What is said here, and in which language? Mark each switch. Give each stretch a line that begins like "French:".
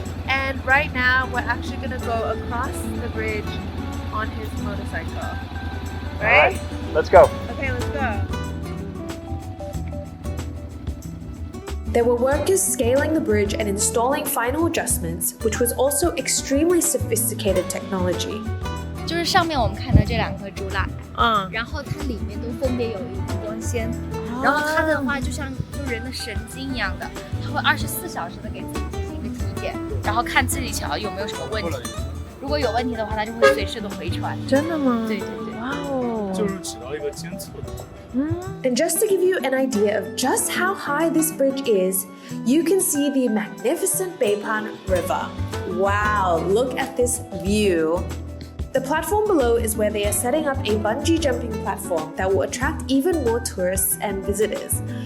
English: And right now, we're actually going to go across the bridge on his motorcycle. Right? Let's go. Okay, let's go. There were workers scaling the bridge and installing final adjustments, which was also extremely sophisticated technology.
Chinese: 就是上面我们看的这2颗竹蜡，然后它里面都分别有一个光纤，然后它的话就像人的神经一样的，它会24小时的给自己进行一个体检，然后看自己桥有没有什么问题。如果有问题的话，它就会随时的回传。真的吗？对对对。哇哦。就是起到一个监测的。
English: And just to give you an idea of just how high this bridge is, you can see the magnificent Beipan River. Wow, look at this view. The platform below is where they are setting up a bungee jumping platform that will attract even more tourists and visitors.